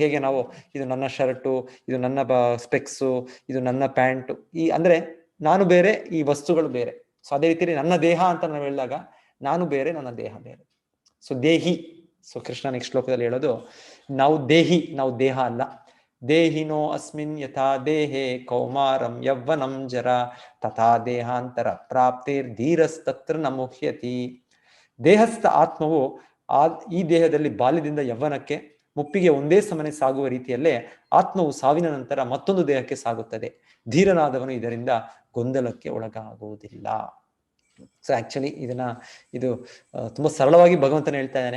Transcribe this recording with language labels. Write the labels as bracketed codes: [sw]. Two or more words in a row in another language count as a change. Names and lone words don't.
[kn] ಹೇಗೆ ನಾವು, ಇದು ನನ್ನ ಶರ್ಟು, ಇದು ನನ್ನ ಸ್ಪೆಕ್ಸು, ಇದು ನನ್ನ ಪ್ಯಾಂಟು, ಈ ಅಂದ್ರೆ ನಾನು ಬೇರೆ, ಈ ವಸ್ತುಗಳು ಬೇರೆ. ಸೊ ಅದೇ ರೀತಿಯಲ್ಲಿ ನನ್ನ ದೇಹ ಅಂತ ನಾವು ಹೇಳಿದಾಗ ನಾನು ಬೇರೆ, ನನ್ನ ದೇಹ ಬೇರೆ. ಸೊ ದೇಹಿ. ಸೊ ಕೃಷ್ಣ ನೆಕ್ಸ್ಟ್ ಶ್ಲೋಕದಲ್ಲಿ ಹೇಳೋದು, ನಾವು ದೇಹಿ, ನಾವು ದೇಹ ಅಲ್ಲ. [sa] ದೇಹಿನೋ ಅಸ್ಮಿನ್ ಯಥಾ ದೇಹೇ ಕೌಮಾರಂ ಯೌವನಂ ಜರ ತಥಾ ದೇಹಾಂತರ ಪ್ರಾಪ್ತಿರ್ ಧೀರಸ್ತತ್ರ ನ ಮುಹ್ಯತಿ. [kn] ದೇಹಸ್ಥ ಆತ್ಮವು ಈ ದೇಹದಲ್ಲಿ ಬಾಲ್ಯದಿಂದ ಯೌವನಕ್ಕೆ, ಮುಪ್ಪಿಗೆ ಒಂದೇ ಸಮನೆ ಸಾಗುವ ರೀತಿಯಲ್ಲೇ ಆತ್ಮವು ಸಾವಿನ ನಂತರ ಮತ್ತೊಂದು ದೇಹಕ್ಕೆ ಸಾಗುತ್ತದೆ. ಧೀರನಾದವನು ಇದರಿಂದ ಗೊಂದಲಕ್ಕೆ ಒಳಗಾಗುವುದಿಲ್ಲ. ಸೊ ಆಕ್ಚುಲಿ ಇದು ತುಂಬಾ ಸರಳವಾಗಿ ಭಗವಂತನ ಹೇಳ್ತಾ ಇದ್ದಾನೆ.